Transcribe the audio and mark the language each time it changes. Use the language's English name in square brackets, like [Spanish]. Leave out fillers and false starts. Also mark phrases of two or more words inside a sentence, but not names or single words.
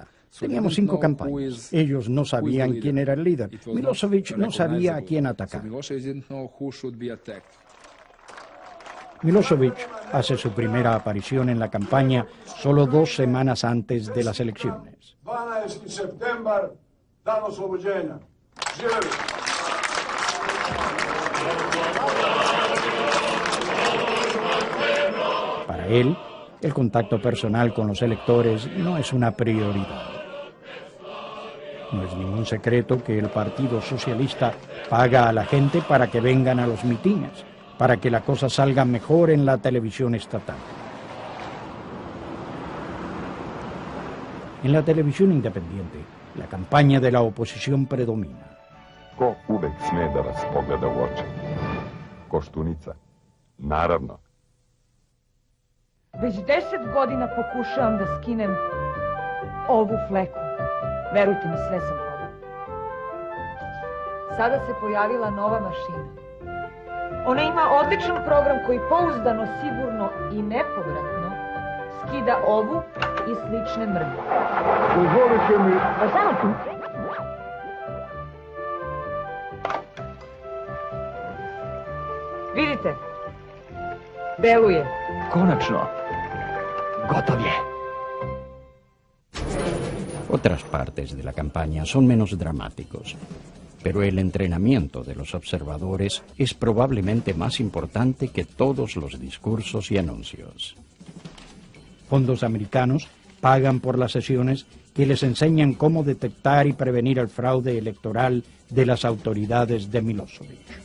[Spanish] Teníamos 5 campañas. Ellos no sabían quién era el líder. Milošević no sabía a quién atacar. Milošević hace su primera aparición en la campaña solo 2 semanas antes de las elecciones. [Serbian] 12. septembar, dan oslobođenja. Živeli! [Spanish] Para él, el contacto personal con los electores no es una prioridad. No es ningún secreto que el Partido Socialista paga a la gente para que vengan a los mitines, para que la cosa salga mejor en la televisión estatal. En la televisión independiente, la campaña de la oposición predomina. [Serbian] Ko uvek sme da vas pogleda u oči? Koštunica. Naravno. Već 10 godina pokušavam da skinem ovu fleku. Verujte mi, sve sam probala. Sada se pojavila nova mašina. Ona ima odličan program koji pouzdano, sigurno i nepovratno skida ovu i slične mrlje. Dozvolite mi... Pa samo tu. Vidite, deluje. Konačno. Gotov je. [Spanish] Otras partes de la campaña son menos dramáticos. Pero el entrenamiento de los observadores es probablemente más importante que todos los discursos y anuncios. Fondos americanos pagan por las sesiones que les enseñan cómo detectar y prevenir el fraude electoral de las autoridades de Milosevic.